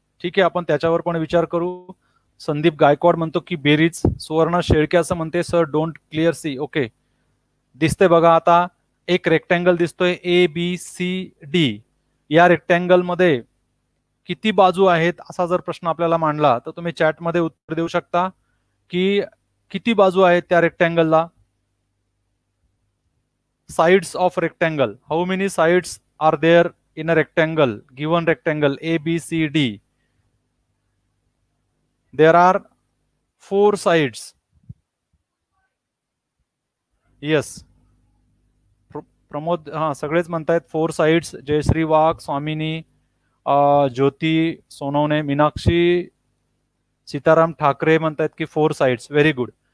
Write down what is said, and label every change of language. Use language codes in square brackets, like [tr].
[mr] ठीक आहे, आपण त्याच्यावर पण विचार करू. संदीप गायकवाड म्हणतो की बेरीज. सुवर्ण शेळके असं म्हणते [en] Sir don't clear C. [mr] Okay, दिसते बघा आता एक रेक्टँगल दिसतोय ABCD. या रेक्टँगल मध्ये किती बाजू आहेत असा जर प्रश्न आपल्याला मांडला तर तुम्ही चॅटमध्ये उत्तर देऊ शकता की किती बाजू आहेत त्या रेक्टँगलला. [en] Sides of rectangle, how many sides are there in a rectangle, given rectangle ABCD. There are 4 sides. [mr] Yes, Pramod, हा सगळेच म्हणतायत 4 sides. जयश्री वाघ, स्वामिनी, ज्योती सोनवणे, मीनाक्षी, सीताराम ठाकरे म्हणतायत की 4 sides. Very good.